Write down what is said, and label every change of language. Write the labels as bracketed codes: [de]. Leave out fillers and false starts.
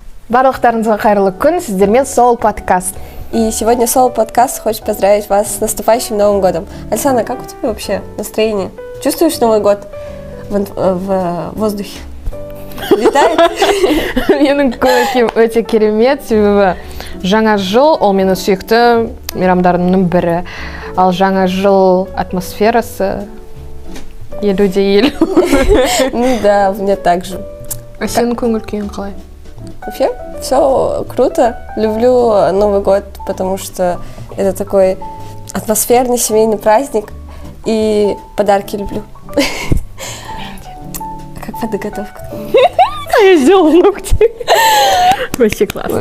[kk] Барлықтарыңызға қайырлы күн, сіздермен Soul подкаст. [ru] И сегодня Soul подкаст хочет поздравить вас с наступающим Новым годом. Александра, как у тебя вообще настроение? Чувствуешь Новый год в воздухе? Летает? [kk] Менің өте керемет, себебі жаңа жыл ол менің сүйікті мейрамдарымның бірі. Ал жаңа жыл атмосферасы елу де елу. [ru] Ну да, мне так же. [kk] А сенің көңіл күйің қалай? [ru] Вообще, все круто. Люблю Новый год, потому что это такой атмосферный семейный праздник. И подарки люблю. Как подготовка к Новому году? Я сделала ногти. Вообще классно.